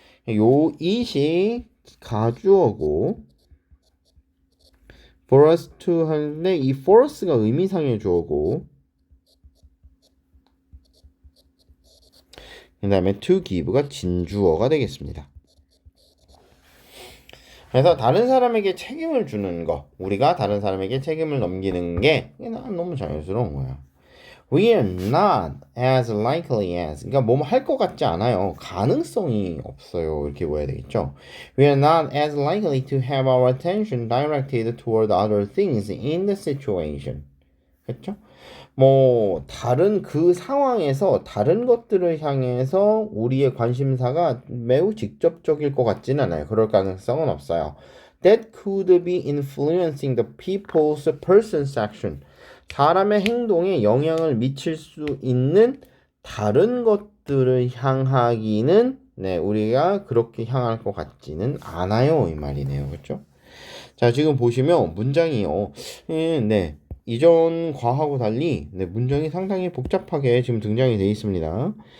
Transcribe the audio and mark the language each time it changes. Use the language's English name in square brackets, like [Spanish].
[Korean] 요 it이 가주어고 [English] for us to [Korean] 하는데 이 for us가 의미상의 주어고 그 다음에 to give가 진주어가 되겠습니다. 그래서 다른 사람에게 책임을 주는 거, 우리가 다른 사람에게 책임을 넘기는 게 난 너무 자연스러운 거야. [English] We are not as likely as. [Korean] 그러니까 뭐 할 것 같지 않아요. 가능성이 없어요. 이렇게 보아야 되겠죠. [English] We are not as likely to have our attention directed toward other things in the situation. [Korean] 그렇죠? 뭐 다른 그 상황에서 다른 것들을 향해서 우리의 관심사가 매우 직접적일 것 같지는 않아요. 그럴 가능성은 없어요. [English] That could be influencing the people's person's action. [Korean] 사람의 행동에 영향을 미칠 수 있는 다른 것들을 향하기는 우리가 그렇게 향할 것 같지는 않아요. 이 말이네요. 그렇죠? 자, 지금 보시면 문장이요. 이전과하고 달리 문장이 상당히 복잡하게 지금 등장이 되어 있습니다.